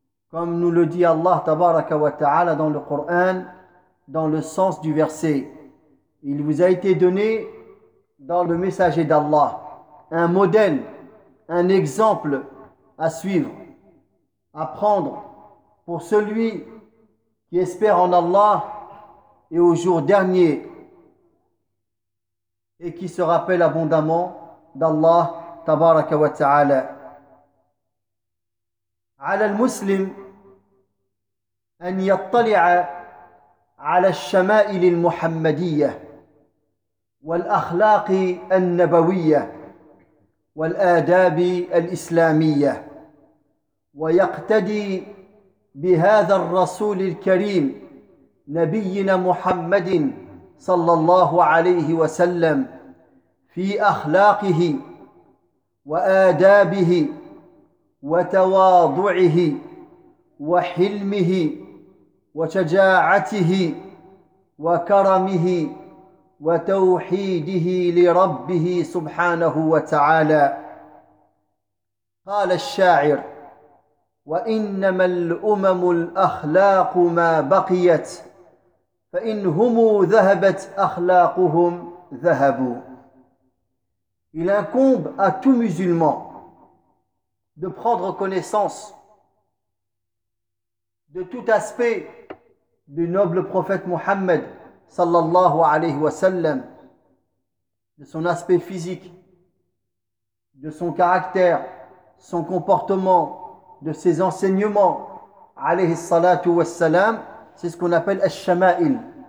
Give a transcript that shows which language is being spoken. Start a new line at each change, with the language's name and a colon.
French: Comme nous le dit Allah tabaraka wa ta'ala dans le Coran, dans le sens du verset: il vous a été donné dans le messager d'Allah un modèle, un exemple à suivre, à prendre pour celui qui espère en Allah et au jour dernier et qui se rappelle abondamment d'Allah tabaraka wa ta'ala.
Arabic: Ala al-muslim an yattali'a ala al-shama'il al-muhammadiyya والأخلاق النبوية والآداب الإسلامية، ويقتدي بهذا الرسول الكريم نبينا محمد صلى الله عليه وسلم في أخلاقه وآدابه وتواضعه وحلمه وشجاعته وكرمه وتوحيده لربه سبحانه وتعالى. قال الشاعر: وإنما الأمم الأخلاق ما بقيت، فإن هم ذهبت أخلاقهم ذهبوا.
French: Il incombe à tout musulman de prendre connaissance de tout aspect du noble prophète Mohammed sallallahu alayhi wa sallam, de son aspect physique, de son caractère, son comportement, de ses enseignements alayhi salatu wa salam, c'est ce qu'on appelle al-shama'il.